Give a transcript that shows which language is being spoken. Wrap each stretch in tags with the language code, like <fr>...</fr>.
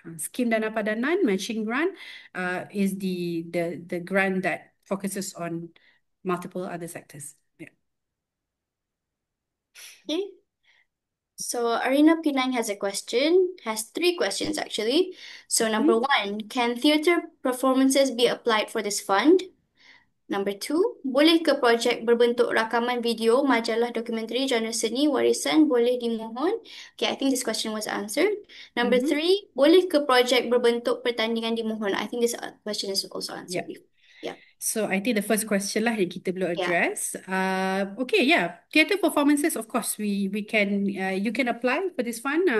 <en>Scheme Dana Padanan matching grant is the grant that focuses on multiple other sectors. Yeah. Okay. So Arena P9 has three questions actually. So number Hmm? one, can theatre performances be applied for this fund? Number two,</en> <ms>boleh ke projek berbentuk rakaman video, majalah dokumentari, genre seni, warisan boleh dimohon?</ms> <en>Okay, I think this question was answered. Number Mm-hmm. three,</en> <ms>boleh ke projek berbentuk pertandingan dimohon?</ms> <en>I think this question is also answered before. Yeah. So I think the first question lah</en> <ms>yang kita belum</ms> <en>Yeah. address. Okay, yeah, theatre performances. Of course, we can. You can apply for this fund.</en>